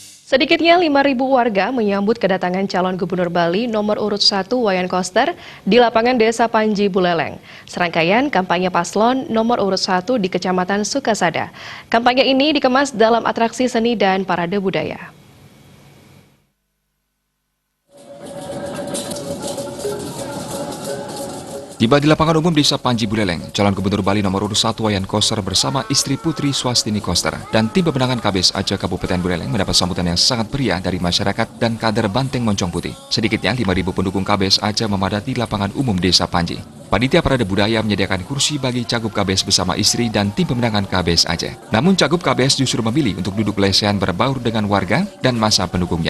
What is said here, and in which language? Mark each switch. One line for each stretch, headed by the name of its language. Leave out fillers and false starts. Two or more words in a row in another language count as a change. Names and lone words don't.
Indonesian: Sedikitnya 5.000 warga menyambut kedatangan calon gubernur Bali nomor urut 1 Wayan Koster di lapangan Desa Panji Buleleng. Serangkaian kampanye paslon nomor urut 1 di Kecamatan Sukasada. Kampanye ini dikemas dalam atraksi seni dan parade budaya. Tiba di lapangan umum Desa Panji Buleleng, calon gubernur Bali nomor urut 1 Wayan Koster bersama istri Putri Swastini Koster dan tim pemenangan KBS Aceh Kabupaten Buleleng mendapat sambutan yang sangat meriah dari masyarakat dan kader Banteng Moncong Putih. Sedikitnya 5.000 pendukung KBS Aceh memadati lapangan umum Desa Panji. Panitia Parade Budaya menyediakan kursi bagi cagup KBS bersama istri dan tim pemenangan KBS Aceh. Namun cagup KBS justru memilih untuk duduk lesehan berbaur dengan warga dan masa pendukungnya.